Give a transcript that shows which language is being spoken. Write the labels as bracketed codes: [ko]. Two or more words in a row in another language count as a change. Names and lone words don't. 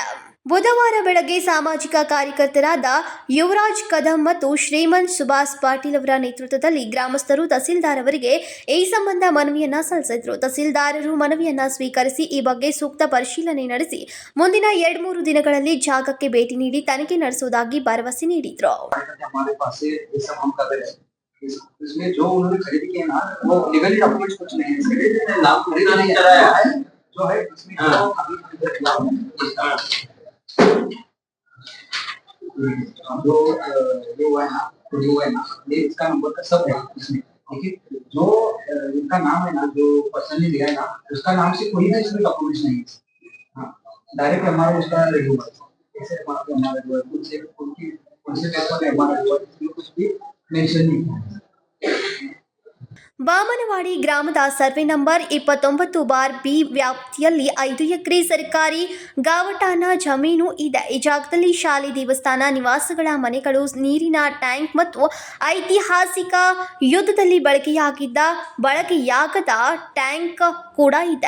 [kn] ಬುಧವಾರ ಬೆಳಗ್ಗೆ ಸಾಮಾಜಿಕ ಕಾರ್ಯಕರ್ತರಾದ ಯುವರಾಜ್ ಕದಂ ಮತ್ತು ಶ್ರೀಮಂತ್ ಸುಭಾಷ್ ಪಾಟೀಲ್ ಅವರ ನೇತೃತ್ವದಲ್ಲಿ ಗ್ರಾಮಸ್ಥರು ತಹಸೀಲ್ದಾರ್ ಅವರಿಗೆ ಈ ಸಂಬಂಧ ಮನವಿಯನ್ನ ಸಲ್ಲಿಸಿದರು. ತಹಸೀಲ್ದಾರರು ಮನವಿಯನ್ನ ಸ್ವೀಕರಿಸಿ ಈ ಬಗ್ಗೆ ಸೂಕ್ತ ಪರಿಶೀಲನೆ ನಡೆಸಿ ಮುಂದಿನ 2-3 ದಿನಗಳಲ್ಲಿ ಜಾಗಕ್ಕೆ ಭೇಟಿ ನೀಡಿ ತನಿಖೆ ನಡೆಸುವುದಾಗಿ ಭರವಸೆ ನೀಡಿದರು. [hi] इसमें जो उन्होंने खरीद किया ना वो [en] legally documents [hi] कुछ नहीं है, इसके नाम खरीदा नहीं कराया है जो है इसमें जो है ना ये इसका नंबर का सब है इसमें, ठीक है। जो इनका नाम है ना जो पर्सन ने दिया है ना उसका नाम से कोई भी इसमें डॉक्यूमेंट्स नहीं है, डायरेक्ट हमारा उसका रेगुलर ऐसे हमारा जो है उनसे पेपर है हमारा जो है कुछ भी मेंशन नहीं है. [kn] ಬಾಮನವಾಡಿ ಗ್ರಾಮದ ಸರ್ವೆ ನಂಬರ್ 29/ಬಿ ವ್ಯಾಪ್ತಿಯಲ್ಲಿ 5 ಎಕರೆ ಸರ್ಕಾರಿ ಗಾವಟಾನ ಜಮೀನು ಇದೆ. ಈ ಜಾಗದಲ್ಲಿ ಶಾಲೆ, ದೇವಸ್ಥಾನ, ನಿವಾಸಗಳ ಮನೆಗಳು, ನೀರಿನ ಟ್ಯಾಂಕ್ ಮತ್ತು ಐತಿಹಾಸಿಕ ಯುದ್ಧದಲ್ಲಿ ಬಳಕೆಯಾಗದ ಟ್ಯಾಂಕ್ ಕೂಡ ಇದೆ.